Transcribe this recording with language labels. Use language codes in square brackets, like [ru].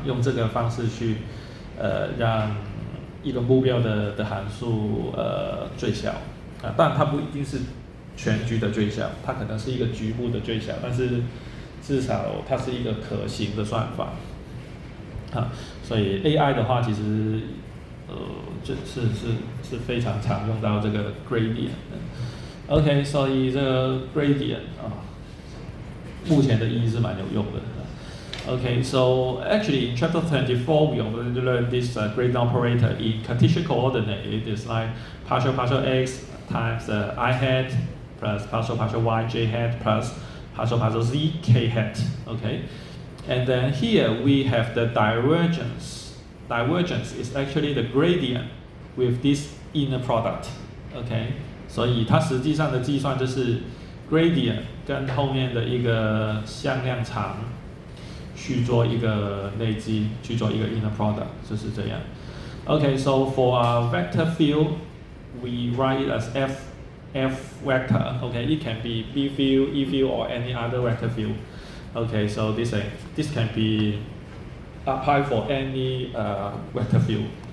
[zh] 用这个方式去让一个目标的函数最小啊，当然它不一定是全局的最小，它可能是一个局部的最小，但是至少它是一个可行的算法啊，所以 AI 的话，其实是非常常用到这个 gradient 的。 OK， 所以这个 gradient 目前的意义是蛮有用的。 [en] Okay, so actually in chapter 24 we already learned this gradient operator in Cartesian coordinate. It is like partial x times I hat plus partial y j hat plus partial z k hat. Okay, and then here we have the divergence. Divergence is actually the gradient with this inner product. [zh] Okay, 所以它实际上的计算就是 gradient 跟后面的一个向量场去做一个内积，去做一个 inner product， 就是这样。 Okay, so for a vector field, we write it as f vector. Okay, it can be B field, E field, or any other vector field. Okay, so this can be applied for any vector field.